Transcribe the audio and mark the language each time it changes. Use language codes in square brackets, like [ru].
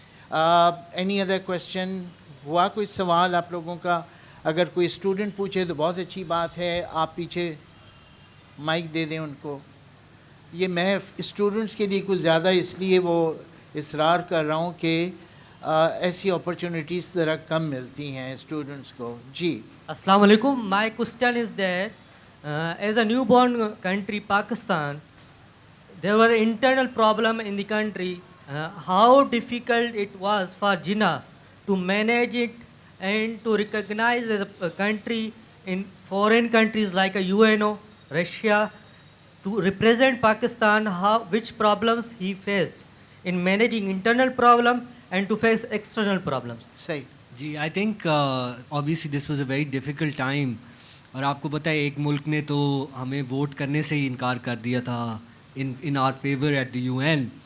[en] Any other question? [ur] ہوا کوئی سوال آپ لوگوں کا؟ اگر کوئی اسٹوڈنٹ پوچھے تو بہت اچھی بات ہے, آپ پیچھے مائک دے دیں ان کو. یہ میں اسٹوڈنٹس کے لیے کچھ زیادہ اس لیے وہ اصرار کر رہا ہوں کہ ایسی اپرچونیٹیز ذرا کم ملتی ہیں اسٹوڈنٹس کو. جی السلام علیکم. [en] My question is that as a newborn country Pakistan, there were internal problem in the country. How difficult it was for JINNAH to manage it and to recognize the country in foreign countries like UNO, Russia, to represent Pakistan, which problems he faced in managing internal problem and to face external problems. [ur] صحیح. [en] جی I think obviously this was a very difficult time. [ur] اور آپ کو پتہ ہے ایک ملک نے تو ہمیں ووٹ کرنے سے ہی انکار کر دیا تھا [en] In our favour at the UN.